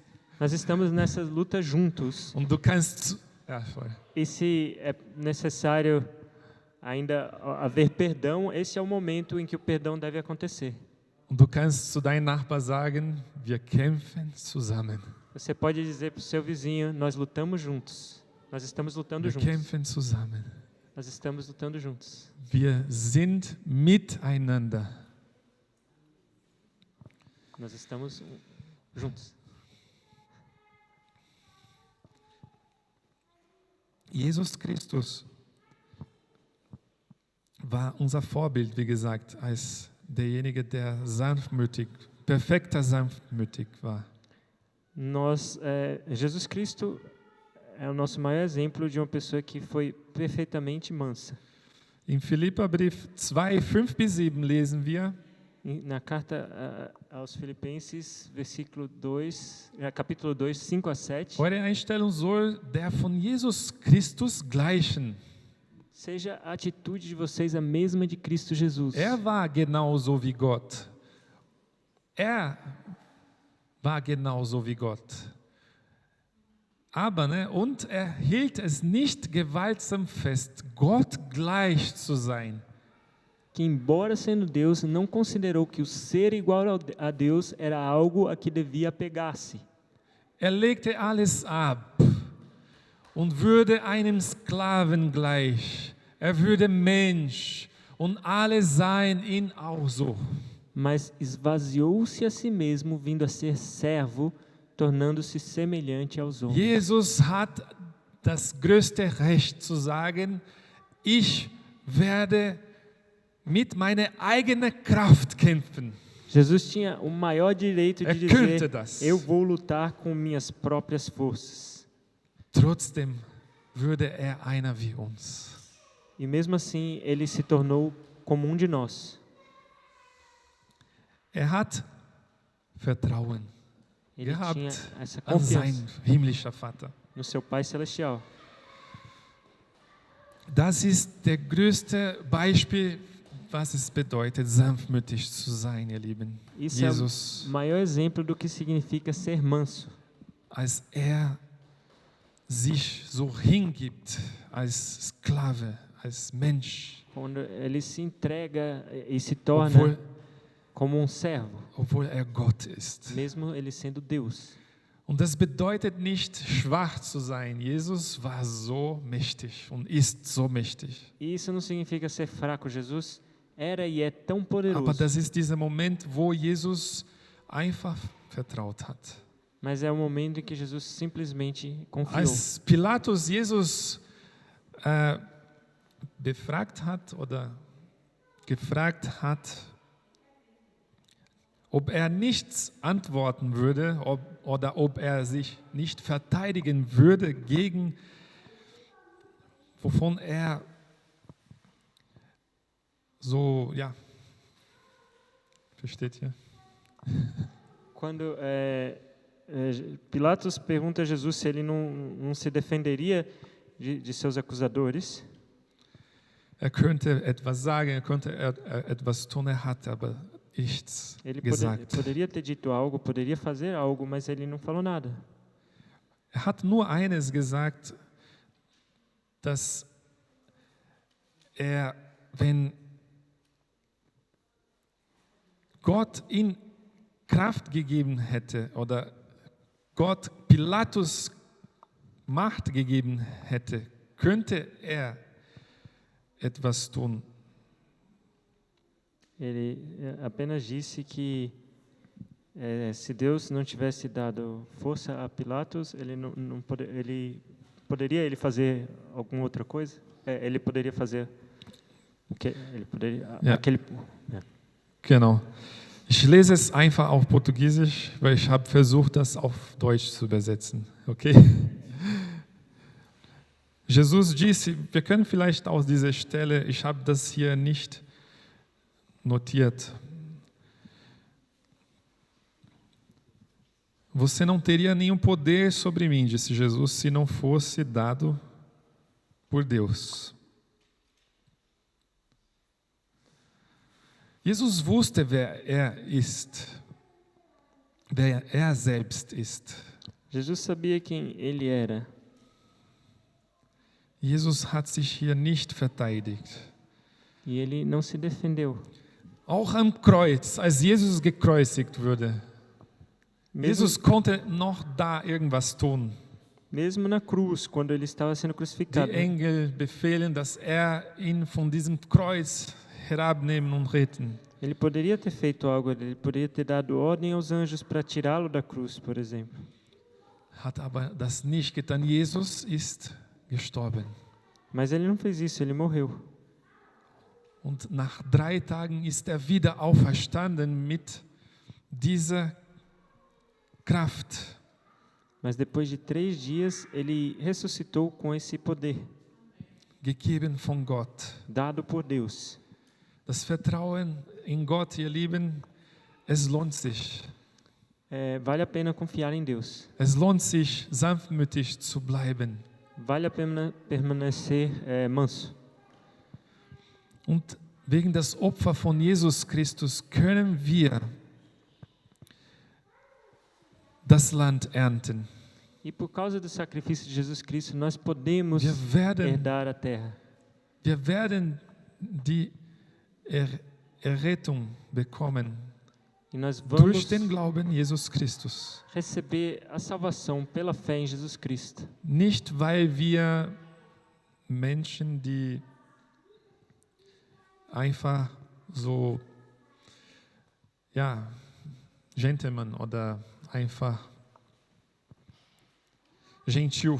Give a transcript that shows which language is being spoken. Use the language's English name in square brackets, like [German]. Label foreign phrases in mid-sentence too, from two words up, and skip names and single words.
[Portuguese] Nós estamos nessa luta juntos. [German] Und du kannst, ja, sorry. [Portuguese] E se é necessário ainda haver perdão, esse é o momento em que o perdão deve acontecer. [German] Und du kannst zu deinem Nachbar sagen, wir kämpfen zusammen. [Portuguese] Você pode dizer para o seu vizinho, nós lutamos juntos. Nós estamos lutando [German] Wir [Portuguese] juntos. [German] kämpfen zusammen. [Portuguese] Nós estamos lutando juntos. [German] Wir sind miteinander. [Portuguese] Nós estamos juntos. [German] Jesus Christus war unser Vorbild, wie gesagt, als derjenige, der perfekter sanftmütig war. [Portuguese] Jesus Cristo é o nosso maior exemplo de uma pessoa que foi perfeitamente mansa. [German] Im Philipperbrief 2, 5-7 lesen wir, [Portuguese] Na carta aos Filipenses, capítulo 2, 5 a 7, [German] eure Einstellung soll der von Jesus Christus gleichen. [Portuguese] seja a atitude de vocês a mesma de Cristo Jesus. [German] War genauso wie Gott. War genauso wie Gott. Aber, und hielt es nicht gewaltsam fest, Gott gleich zu sein. [Portuguese] Que, embora sendo Deus, não considerou que o ser igual a Deus era algo a que devia apegar-se. [German] Legte alles ab und würde einem Sklaven gleich. Würde Mensch und alle sahen ihn auch so. [Portuguese] Mas esvaziou-se a si mesmo, vindo a ser servo, tornando-se semelhante aos homens. [German] Jesus hat das größte Recht zu sagen, ich werde mit meiner eigenen Kraft kämpfen. [Portuguese] Jesus tinha o maior direito de [German] könnte [Portuguese] dizer, [German] das. [Portuguese] eu vou lutar com minhas próprias forças. [German] Trotzdem würde einer wie uns. [Portuguese] E mesmo assim, ele se tornou como um de nós. [German] Hat Vertrauen [Portuguese] Ele tinha [German] gehabt [Portuguese] essa [German] an sein [Portuguese] confiança [German] himmlischer Vater. [Portuguese] no seu Pai Celestial. [German] Das ist der größte Beispiel, was es bedeutet, sanftmütig zu sein, ihr Lieben. [Portuguese] Isso Jesus, é o maior exemplo do que significa ser manso. [German] als sich so hingibt, als Sklave, als Mensch, [Portuguese] Quando ele se entrega e se torna [German] obwohl, [Portuguese] como um servo, [German] obwohl Gott ist. [Portuguese] mesmo ele sendo Deus. [German] Und das bedeutet nicht, schwach zu sein. Jesus war so mächtig und ist so mächtig. [Portuguese] E isso não significa ser fraco. Jesus era e é tão [German] Aber [Portuguese] poderoso. [German] das ist dieser Moment, wo Jesus einfach vertraut hat. [Portuguese] Mas é o momento em que Jesus simplesmente confiou. [German] Als Pilatus Jesus befragt hat oder gefragt hat, ob nichts antworten würde oder ob sich nicht verteidigen würde gegen, wovon so, ja, versteht ihr? [Portuguese] Quando Pilatos pergunta a Jesus se ele não se defenderia de seus acusadores, [German] Könnte etwas sagen, könnte etwas tun, hat aber nichts [Portuguese] ele [German] gesagt. [Portuguese] poderia ter dito algo, poderia fazer algo, mas ele não falou nada. Hat nur eines gesagt, dass wenn Gott ihm Kraft gegeben hätte oder Gott Pilatus Macht gegeben hätte, könnte etwas tun. Ele apenas disse que Se Deus não tivesse dado força a Pilatos, ele poderia fazer alguma outra coisa? Ele poderia fazer o que ele poderia [German] Ja. [Portuguese] aquele [German] Genau. Ich lese es einfach auf Portugiesisch, weil ich habe versucht, das auf Deutsch zu übersetzen. Okay? Jesus disse, wir können vielleicht aus dieser Stelle, ich habe das hier nicht notiert. [Portuguese] Você não teria nenhum poder sobre mim, disse Jesus, se não fosse dado por Deus. [German] Jesus wusste, wer er ist, wer er selbst ist. [Portuguese] Jesus sabia quem ele era. [German] Jesus hat sich hier nicht verteidigt. [Portuguese] E ele não se defendeu. [German] Auch am Kreuz, als Jesus gekreuzigt wurde, Jesus konnte noch da irgendwas tun. [Portuguese] Mesmo na cruz, quando ele estava sendo crucificado, [German] Die Engel befehlen, dass er ihn von diesem Kreuz herabnehmen und retten. [Portuguese] ele poderia ter feito algo, ele poderia ter dado ordem aos anjos para tirá-lo da cruz, por exemplo. [German] Hat aber das nicht getan. Jesus ist gestorben. [Portuguese] Mas ele não fez isso, ele morreu. [German] Und nach 3 Tagen ist er wieder auferstanden mit dieser Kraft. [Portuguese] Mas depois de 3 dias, ele ressuscitou com esse poder, [German] Gegeben von Gott. [Portuguese] dado por Deus. [German] Das Vertrauen in Gott, ihr Lieben, es lohnt sich. [Portuguese] Vale a pena confiar em Deus. [German] Es lohnt sich, sanftmütig zu bleiben. [Portuguese] Vale a pena permanecer manso. [German] Und wegen des Opfers von Jesus Christus können wir das Land ernten. [Portuguese] E por causa do sacrifício de Jesus Cristo, nós podemos [German] Wir werden, [Portuguese] herdar a terra. [German] wir werden die Errettung bekommen [Portuguese] E nós [German] durch [Portuguese] vamos [German] den Glauben Jesus Christus. [Portuguese] receber a salvação pela fé em Jesus Cristo. [German] Nicht, weil wir Menschen, die einfach so, ja, Gentlemen oder einfach gentil.